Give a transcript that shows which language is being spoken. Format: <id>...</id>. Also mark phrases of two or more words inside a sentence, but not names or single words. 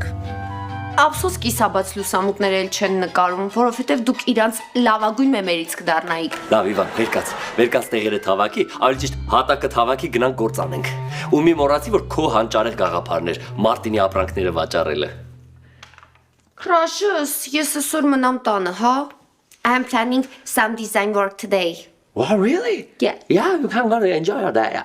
<hy>Ափսոս կիսաբաց լուսամուտներ էլ չեն նկարում, որովհետև դուք իրանց լավագույն մեմերից կդառնայիք։ Լավ, Իվան, վերկաց տեղերը թավակի, ավելի ճիշտ հատակը թավակի գնանք գործ անենք։ Ու մի մոռացի, որ քո հանճարեղ գաղափարներ, Մարտինի ապրանքները վաճառելը։ Crush-ս, ես այսօր մնամ տանը, հա?</hy> <en>I am planning some design work today. Wow, really? Yeah. Yeah, you can go enjoy your day.</en>